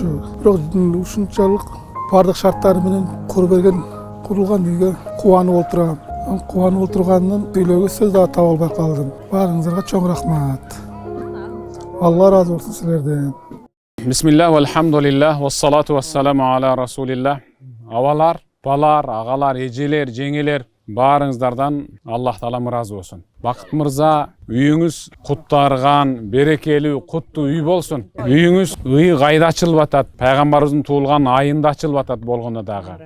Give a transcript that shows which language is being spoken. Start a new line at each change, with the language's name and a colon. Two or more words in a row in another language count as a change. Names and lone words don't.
Kyrgyz: Бирок ушунчалык бардык шарттары менен куруп берген курулган үйгө кубанып отурам. Кубанып отургандан сүйлөөгө сөз да таба албай калдым. Баарыңыздарга чоң рахмат. Алла ыраазы болсун силерден.
Arabic: بسم الله والحمد لله, والصلاة والسلام على رسول الله.
Kyrgyz: Авалар, балар, агалар, эжелер, жеңелер, баарыңыздардан Аллах Таала ыраазы болсун. Бакыт мырза, үйүңүз куттарган, берекелүү, куттуу үй болсун. Үйүңүз ый кайда ачылып атат, пайгамбарыбыздын туулган айында ачылып атат болгондо дагы.